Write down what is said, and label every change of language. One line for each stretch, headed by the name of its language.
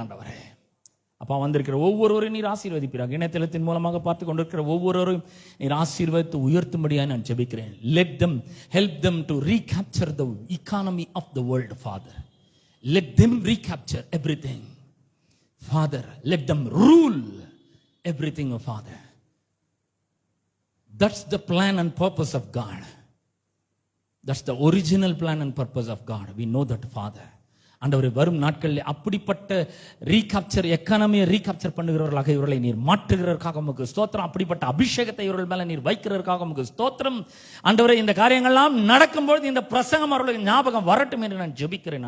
Tamil: ஆண்டவரே, அப்பா, வந்திருக்கிற ஒவ்வொருவரையும் நீர் ஆசீர்வதிப்பீராக. இணையதளத்தின் மூலமாக பார்த்து கொண்டிருக்கிற ஒவ்வொருவரையும் நீர் ஆசீர்வதித்து உயர்த்தும்படியாக நான் ஜெபிக்கிறேன்.
English: Let them help them to recapture the economy of the world, Father. Let them recapture everything, Father. Let them rule everything, oh Father. That's the plan and purpose of God. That's the original plan and purpose of God. We know that, Father.
Tamil: ஆண்டவரே, வரும் நாட்களில் அப்படிப்பட்ட recapture, எக்கானமியை recapture பண்ணுகிறவர்களாக இவர்களை நீர் மாற்றுகிறதற்காக உமக்கு ஸ்தோத்திரம். அப்படிப்பட்ட அபிஷேகத்தை இவர்கள் மேல நீர் வைக்கிறதற்காக உமக்கு ஸ்தோத்திரம். ஆண்டவரே, இந்த காரியங்கள்லாம் நடக்கும்போது இந்த பிரசங்கம் அவர்களுக்கு ஞாபகம் வரட்டும் என்று நான் ஜெபிக்கிறேன்.